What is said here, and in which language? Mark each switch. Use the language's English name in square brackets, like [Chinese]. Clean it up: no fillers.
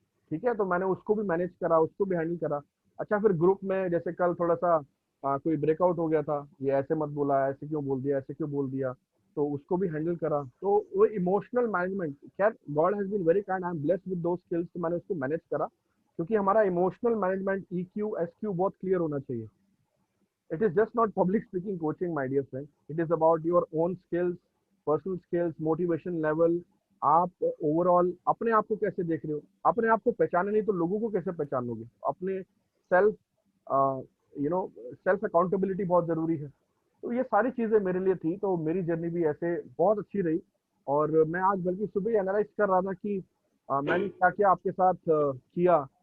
[Hindi] ठीक है, तो मैंने उसको भी मैनेज करा, उसको भी हैंडल करा. अच्छा, फिर ग्रुप में जैसे कल थोड़ा सा कोई ब्रेकआउट हो गया था, ये ऐसे मत बोला, ऐसे क्यों बोल दिया, ऐसे क्यों बोल दिया, तो उसको भी हैंडल करा. तो वो इमोशनल मैनेजमेंट, खैर [English] God has been very kind, I am blessed with those skills. [Hindi] तो मैंने उसको मैनेज करा, क्योंकि हमारा इमोशनल मैनेजमेंट EQ SQ बहुत क्लियर होना चाहिए. [English] It is just not public speaking coaching, my dear friend. It is about your own skills, personal skills, motivation level. [Hindi] आप ओवरऑल अपने आप को कैसे देख रहे हो, अपने आप को पहचाने नहीं तो लोगों को कैसे पहचानोगे. अपने सेल्फ सेल्फ अकाउंटेबिलिटी बहुत जरूरी है. तो ये सारी चीजें मेरे लिए थी. तो मेरी जर्नी भी ऐसे बहुत अच्छी रही. और मैं आज बल्कि सुबह ही एनालाइज कर रहा था कि मैंने क्या क्या आपके साथ किया.